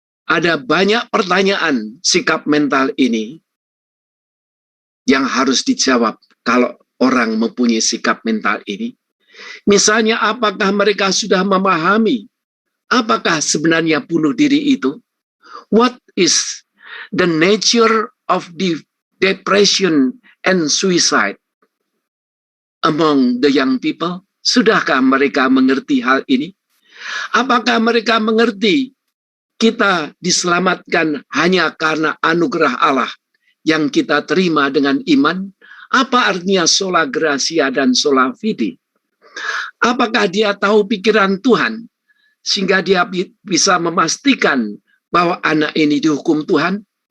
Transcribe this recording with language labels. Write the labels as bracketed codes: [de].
[id] Ada banyak pertanyaan sikap mental ini yang harus dijawab kalau orang mempunyai sikap mental ini. Misalnya, apakah mereka sudah memahami apakah sebenarnya bunuh diri itu? [en] What is the nature of the depression and suicide among the young people? [id] Sudahkah mereka mengerti hal ini? Apakah mereka mengerti kita diselamatkan hanya karena anugerah Allah yang kita terima dengan iman? Apa artinya sola gratia dan sola fide? Apakah dia tahu pikiran Tuhan sehingga dia bisa memastikan bahwa anak ini dihukum Tuhan?